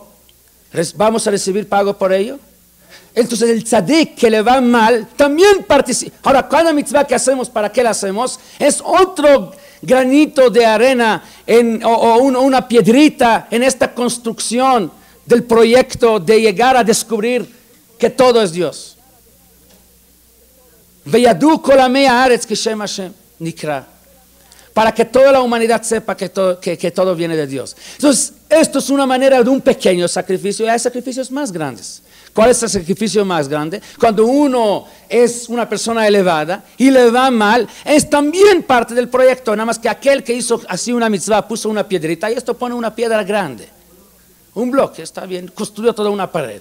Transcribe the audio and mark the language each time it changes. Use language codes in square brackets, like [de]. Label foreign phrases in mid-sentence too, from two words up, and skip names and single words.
[es] ¿Vamos a recibir pago por ello? Entonces el tzadik que le va mal también participa. Ahora, cada mitzvah que hacemos, ¿para qué la hacemos? Es otro granito de arena una piedrita en esta construcción del proyecto de llegar a descubrir que todo es Dios. [he] וידעו כל עמי הארץ כי שם השם נקרא. [es] Para que toda la humanidad sepa que todo viene de Dios. Entonces, esto es una manera de un pequeño sacrificio, y hay sacrificios más grandes. ¿Cuál es el sacrificio más grande? Cuando uno es una persona elevada y le va mal, es también parte del proyecto, nada más que aquel que hizo así una mitzvah, puso una piedrita, y esto pone una piedra grande, un bloque, está bien, construyó toda una pared.